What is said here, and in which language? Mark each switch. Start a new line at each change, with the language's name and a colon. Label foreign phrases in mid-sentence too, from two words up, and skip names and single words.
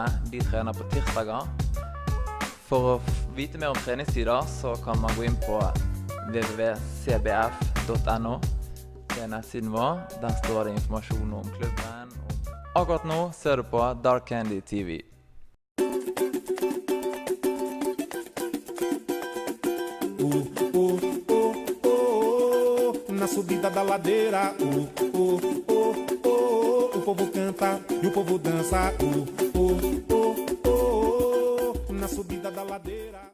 Norwegian: De trener på tirsdager. For å vite mer om treningstider så kan man gå inn på www.cbf.no. Det er nettsiden vår. Der står det informasjon om klubben. Akkurat nå ser du på Dark Candy TV.
Portuguese: Na subida da ladeira, o povo canta e o povo dança, na subida da ladeira.